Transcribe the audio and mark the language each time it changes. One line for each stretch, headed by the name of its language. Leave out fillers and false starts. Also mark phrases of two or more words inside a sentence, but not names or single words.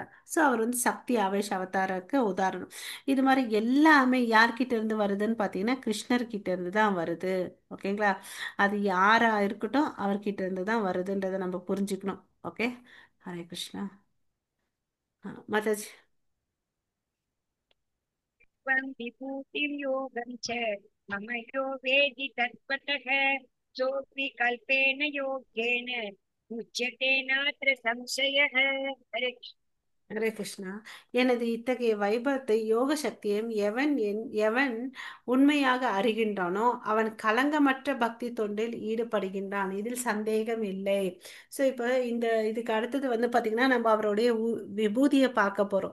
Tamil: ஸோ அவர் வந்து சக்தி ஆவேஷ அவதாரக்கு உதாரணம். இது மாதிரி எல்லாமே யார்கிட்ட இருந்து வருதுன்னு பார்த்தீங்கன்னா கிருஷ்ணர் கிட்ட இருந்து தான் வருது. ஓகேங்களா. அது யாரா இருக்கட்டும் அவர்கிட்ட இருந்து தான் வருதுன்றதை நம்ம புரிஞ்சுக்கணும். ஓகே.
Sanskrit: हरे कृष्ण.
Tamil: மாதாஜி.
Sanskrit: त्वं विभूतिर्योगं च मम यो वेदि तत्त्वतः सोऽपि कल्पेन योग्येन मुच्यते नात्र संशयः। हरे हरे कृष्ण.
Tamil: எனது இத்தகைய வைபவத்தை யோக சக்தியும் எவன் உண்மையாக அறிகின்றானோ அவன் கலங்கமற்ற பக்தி தொண்டில் ஈடுபடுகின்றான். இதில் சந்தேகம் இல்லை. ஸோ இப்போ இதுக்கு அடுத்தது வந்து பாத்தீங்கன்னா நம்ம அவருடைய விபூதியை பார்க்க போறோம்.